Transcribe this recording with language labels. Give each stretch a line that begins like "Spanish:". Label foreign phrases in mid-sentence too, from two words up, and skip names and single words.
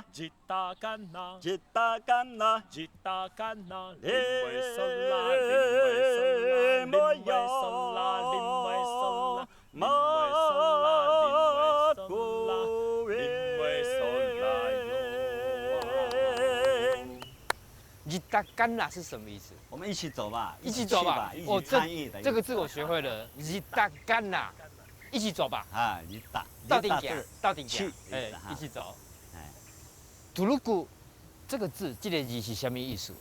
Chinese: Jita kana Jita kana Jita kana Limway sola Limway sola Limway sola Limway sola Limway sola Limway sola Jita kana 是什么意思？我们一起走吧，一起走吧，一起参与的。这个字我学会了 ， Jita kana，一起走吧。啊，Jita，到顶点，到顶点，哎，一起走。哎，图鲁古这个字，这个字是什么意思？